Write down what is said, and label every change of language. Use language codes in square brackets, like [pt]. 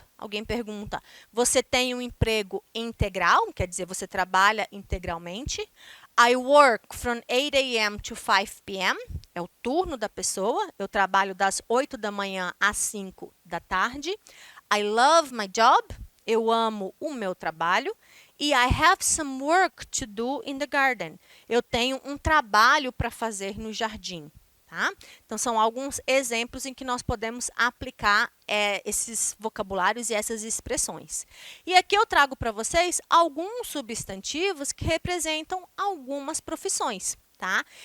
[pt] Alguém pergunta, você tem um emprego integral? Quer dizer, você trabalha integralmente. [en] I work from 8 a.m. to 5 p.m. [pt] É o turno da pessoa. Eu trabalho das 8 da manhã às 5 da tarde. [en] I love my job. [pt] Eu amo o meu trabalho. [en] E I have some work to do in the garden. [pt] Eu tenho um trabalho para fazer no jardim. Tá? Então, são alguns exemplos em que nós podemos aplicar esses vocabulários e essas expressões. E aqui eu trago para vocês alguns substantivos que representam algumas profissões, tá?